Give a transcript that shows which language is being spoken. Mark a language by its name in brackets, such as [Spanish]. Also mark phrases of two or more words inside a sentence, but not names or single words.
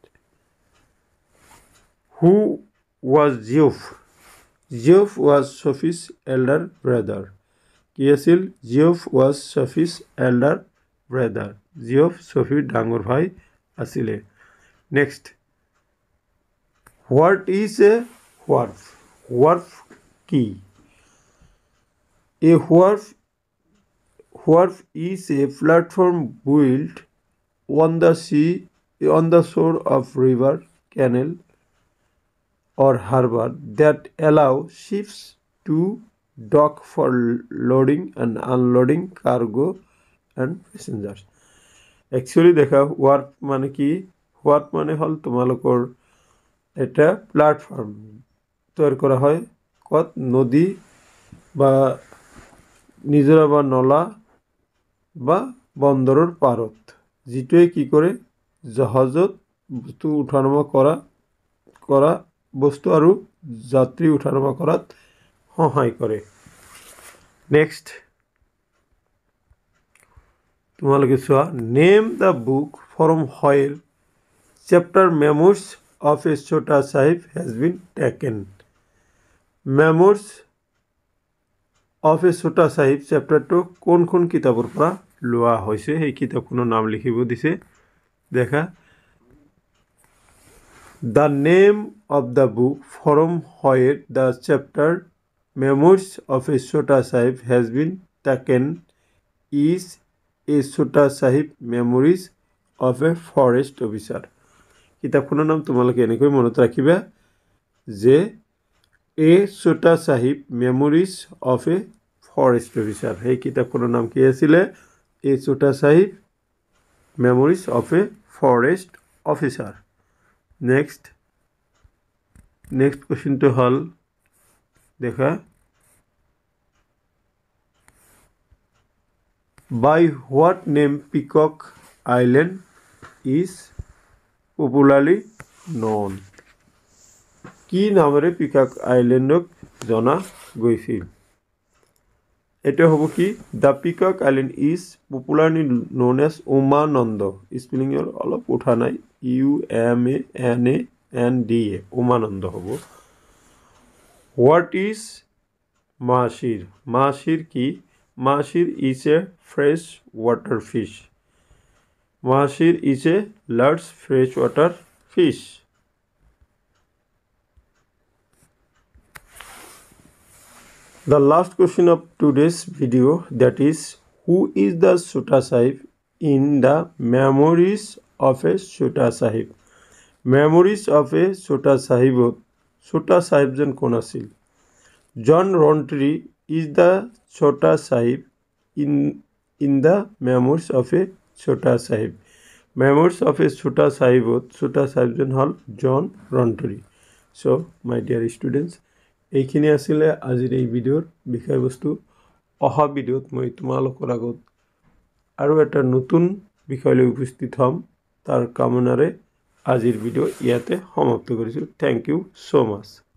[English] Who was Geoff? Geoff was Sophie's elder brother. [Assamese] কি আছিল? [English] Geoff was Sophie's elder brother. [Assamese] জিঅফ ছফিৰ ডাঙৰ ভাই আছিলে [English] next what is a wharf wharf [Assamese] কি [English] a wharf is a platform built on the sea on the shore of river canal or harbor that allow ships to dock for loading and unloading cargo and passengers. [Assamese] Actually দেখা হোয়ার্ফ মানে কি হোয়ার্ফ মানে হল তোমালোকৰ এটা প্ল্যাটফর্ম তৈরি করা হয় কত নদী বা নিজৰা বা নলা বা বন্দৰৰ পাৰত যিটোৱে কি কৰে জাহাজত বস্তু উঠানমা কৰা বস্তু আৰু যাত্ৰী উঠানমা কৰাত সহায় কৰে নেক্সট তোমালোকে চোৱা [English] name the book from where chapter Memoirs of a Chota Sahib has been taken memoirs of a Chota Sahib chapter to [Assamese] কোন কিতাবৰ পৰা লোৱা হৈছে এই কিতাপখনৰ নাম লিখিব দিছে দেখা [English] The name of the book from where the chapter Memoirs of a Chota Sahib has been taken is a Chota Sahib Memories of a Forest Officer. [Assamese] কিতাপখনৰ নাম তোমালোকে এনেকৈ মনত ৰাখিবা যে A Chota Sahib Memories of a Forest Officer. এই কিতাপখনৰ নাম কি আছিল A Chota Sahib Memories of a Forest Officer. [English] Next question to [Assamese] হ'ল দেখা [English] by what name Peacock Island is popularly known [Assamese] কি নামেৰে পিকক আইল্যান্ডক জনা গৈছিল এটা হ'ব কি [English] the Peacock Island is popularly known as Umananda spelling [Assamese] অলপ উঠা নাই [English] UMANANDA Umananda হ'ব What is Mahshir Mahshir কি Mahshir is a fresh water fish Mahshir is a large freshwater fish The last question of today's video that is who is the Chota Sahib in the Memoirs of a Chota Sahib Memories of a Chota Sahib Chota Sahib [Assamese] জন কোন আছিল [English] John Rountree is the Chota Sahib in the Memoirs of a Chota Sahib [Assamese] Memoirs of a Chota Sahib Chota Sahib জন হল John Rountree [English] So my dear students [Assamese] এইখিনি আছিল আজিৰ এই ভিডিওৰ বিষয়বস্তু অহা ভিডিওত মই তোমালোকৰ আগত আৰু এটা নতুন বিষয় লৈ উপস্থিত হ'ম তাৰ কামনাৰে আজিৰ ভিডিও ইয়াতে সমাপ্ত কৰিছো [English] thank you so much